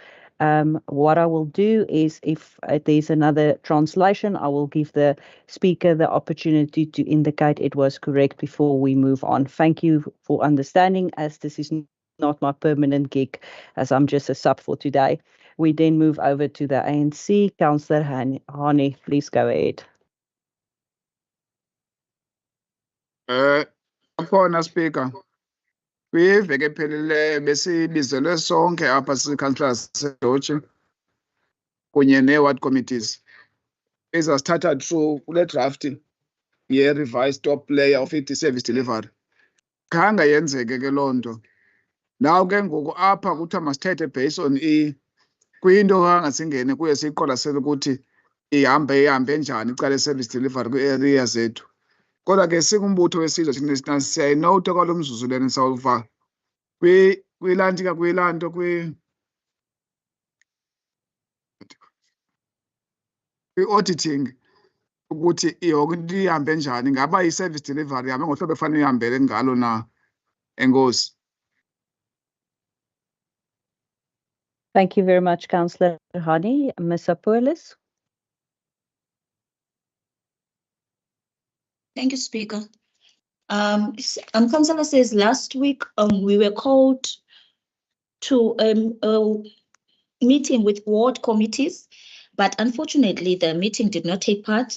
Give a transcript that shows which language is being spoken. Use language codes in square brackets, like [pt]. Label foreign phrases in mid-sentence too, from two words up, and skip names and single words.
[en] What I will do is, if there's another translation, I will give the speaker the opportunity to indicate it was correct before we move on. Thank you for understanding, as this is not my permanent gig, as I'm just a sub for today. We then move over to the ANC. Councillor Hani, please go ahead. [xh] Khona Speaker. Kwiveke epheleleyo besibizelwe sonke apha si-councillors seDoche kunye nee- [en] ward committees [xh] ezasithatha through kule draft ye- [en] revised top layer of service delivery. [xh] Khange yenzeke ke loo nto. Naw ke ngoku apha kuthiwa masithethe [en] based on [xh] kwinto khange singene kuye siyiqwalasele ukuthi ihambe njani icala le- [en] service delivery [xh] kwii-area zethu. Kodwa ke singumbutho wesizwe thina siyayinowutha kwalo mzuzu lena sawuva kwilantika kwilanto kwi-auditing ukuthi yonke into ihambe njani, ngaba i- [en] service delivery [xh] ihambe ngohlobo efanele ihambele ngalo na. Enkosi. [en] Thank you very much, Councillor Hani. Ms. Apolis. Thank you, Speaker. Councillor says last week we were called to a meeting with ward committees, but unfortunately the meeting did not take part.